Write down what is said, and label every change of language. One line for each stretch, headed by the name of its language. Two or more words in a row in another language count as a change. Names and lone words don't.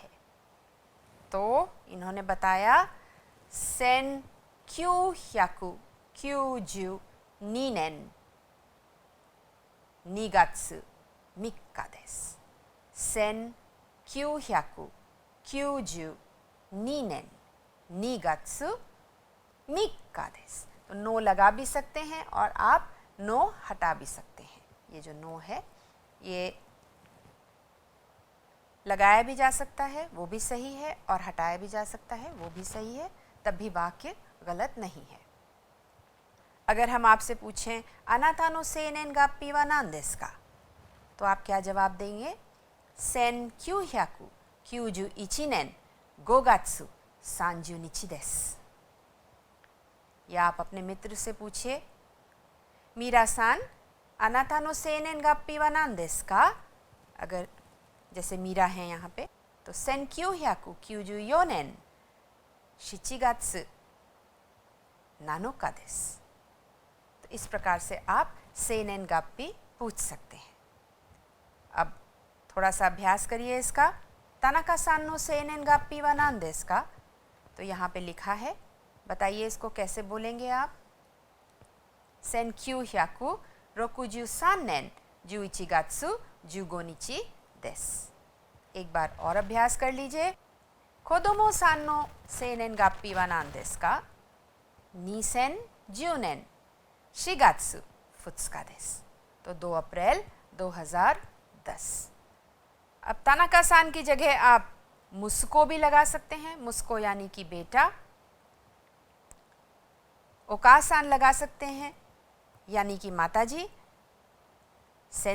Hindi: तो इन्होंने बताया
Japanese: 1992 年2月3日です。 1992年2月3日です。
Hindi: तो नो लगा भी सकते हैं और आप नो हटा भी सकते हैं। ये जो नो है ये लगाया भी जा सकता है, वो भी सही है, और हटाया भी जा सकता है, वो भी सही है, तब भी वाक्य गलत नहीं है। अगर हम आपसे पूछें
Japanese: あなたの生年月日は何ですか,
Hindi: तो आप क्या जवाब देंगे?
Japanese: 1991 年5月30日です।
Hindi: या आप अपने मित्र से पूछिए, मीरा सान
Japanese: あなたの生年月日は何ですか.
Hindi: अगर जैसे मीरा है यहाँ पे, तो
Japanese: 1994 年7月7日です।
Hindi: तो इस प्रकार से आप
Japanese: 生年月日
Hindi: पूछ सकते हैं। अब थोड़ा सा अभ्यास करिए इसका।
Japanese: 田中さんの生年月日は何ですか,
Hindi: तो यहाँ पे लिखा है, बताइए इसको कैसे बोलेंगे आप?
Japanese: 1963 年11月15日です。
Hindi: एक बार और अभ्यास कर लीजिए।
Japanese: 子供さんの生年月日は何ですか? 2010 年4月2日です。
Hindi: तो 2 अप्रैल 2010। अब तानाका सान की जगह आप मुस्को भी लगा सकते हैं। मुस्को यानी कि बेटा। ओकासान लगा सकते हैं यानी कि माताजी।